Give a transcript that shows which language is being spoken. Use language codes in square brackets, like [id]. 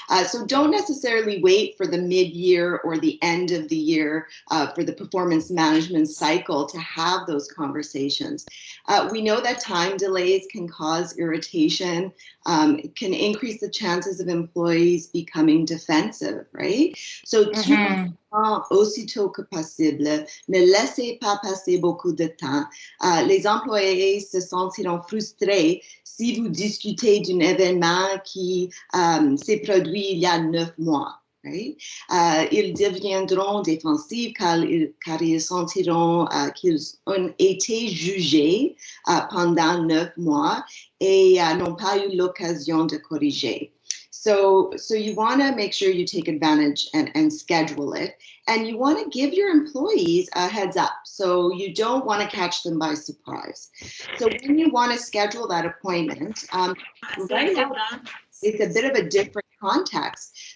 [en] So don't necessarily wait for the mid-year or the end of the year for the performance management cycle to have those conversations. We know that time delays can cause irritation, can increase the chances of employees becoming defensive, right? [fr] So aussitôt que possible, ne laissez pas passer beaucoup de temps. Les employés se sentiront frustrés si vous discutez d'un événement qui s'est produit il y a 9 mois. Right? Ils deviendront défensifs car ils sentiront qu'ils ont été jugés pendant 9 mois et n'ont pas eu l'occasion de corriger. [en] So you want to make sure you take advantage and schedule it. And you want to give your employees a heads up. So you don't want to catch them by surprise. So when you want to schedule that appointment, right now, it's a bit of a different context.